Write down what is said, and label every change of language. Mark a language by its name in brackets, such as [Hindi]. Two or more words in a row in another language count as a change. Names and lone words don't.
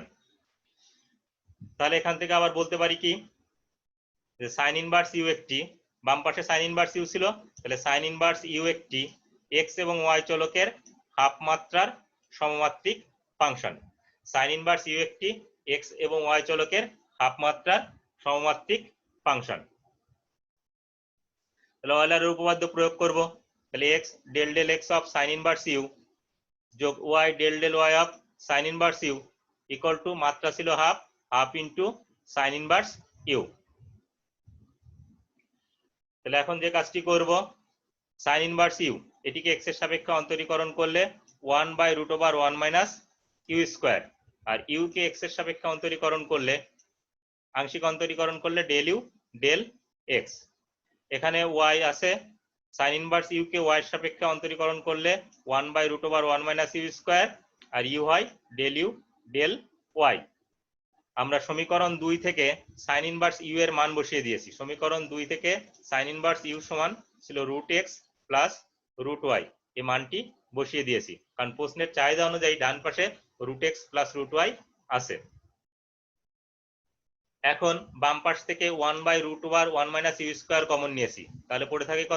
[Bangla] তাহলে এখান থেকে আবার বলতে পারি কি, যে [English] sine inverse u [Bangla] একটি, বাম পাশে [English] sine inverse u [Bangla] ছিল, তাহলে [English] sine inverse u [Bangla] একটি x এবং y চলকের হাফ মাত্রার সমমাত্রিক ফাংশন। [English] sine inverse u [Bangla] একটি x এবং y চলকের হাফ মাত্রার সমমাত্রিক ফাংশন। তাহলে অয়লারের উপপাদ্য প্রয়োগ করব। [English] তাহলে x del del x of sine inverse u যোগ y del del y of sine inverse u equal to, [Bangla] মাত্রা ছিল [English] half into sine inverse u. [Bangla] তাহলে এখন যে কাজটি করব, [English] sine inverse u [Bangla] এটিকে x এর সাপেক্ষে অন্তরীকরণ করলে 1/√1 - [English] u square, [Bangla] আর ইউ কে x এর সাপেক্ষে অন্তরীকরণ করলে, আংশিক অন্তরীকরণ করলে [English] del u del x। [Bangla] এখানে y আছে, [English] sine inverse u [Bangla] কে y এর সাপেক্ষে অন্তরীকরণ করলে 1/√1 - [English] u square, [Bangla] আর ইউ হয় [English] del u del y। [Bangla] আমরা সমীকরণ 2 থেকে [English] sine inverse u [Bangla] এর মান বসিয়ে দিয়েছি। সমীকরণ 2 থেকে [English] sine inverse u [Bangla] সমান ছিল √x প্লাস √y, এই মানটি বসিয়ে দিয়েছি, কারণ প্রশ্নের চাহিদা অনুযায়ী ডান পাশে √x প্লাস √y আছে। এখন বাম পাশ থেকে 1/√1 [English] minus u square [Bangla] কমন নিয়েছি, তাহলে পড়ে থাকে কত?